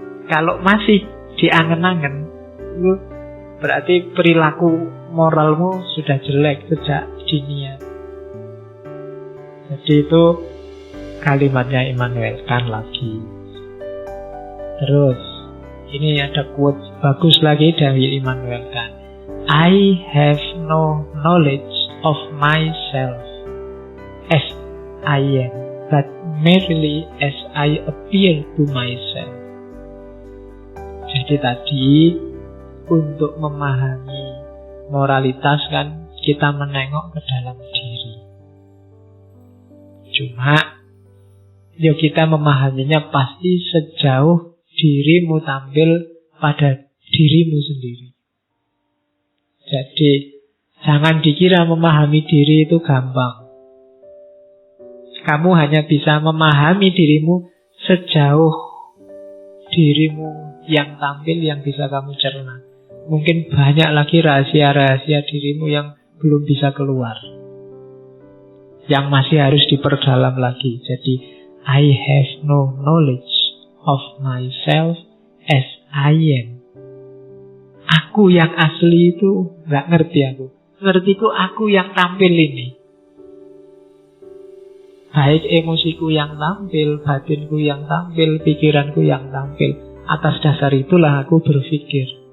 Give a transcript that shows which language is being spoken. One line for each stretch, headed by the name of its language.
Indonesian: Kalau masih diangen-angen, itu berarti perilaku moralmu sudah jelek sejak dini. Jadi itu kalimatnya Immanuel Kant lagi. Terus ini ada quote bagus lagi dari Immanuel Kant.
English: I have no knowledge of myself as I am, but merely as I appear to myself.
Indonesian: Jadi tadi untuk memahami moralitas kan kita menengok ke dalam diri. Cuma ya kita memahaminya pasti sejauh dirimu tampil pada dirimu sendiri. Jadi jangan dikira memahami diri itu gampang. Kamu hanya bisa memahami dirimu sejauh dirimu yang tampil yang bisa kamu cerna. Mungkin banyak lagi rahasia-rahasia dirimu yang belum bisa keluar, yang masih harus diperdalam lagi. Jadi
English: I have no knowledge of myself as I am.
Indonesian: Aku yang asli itu gak ngerti aku. Ngertiku aku yang tampil ini. Baik emosiku yang tampil, batinku yang tampil, pikiranku yang tampil. Atas dasar itulah aku berpikir.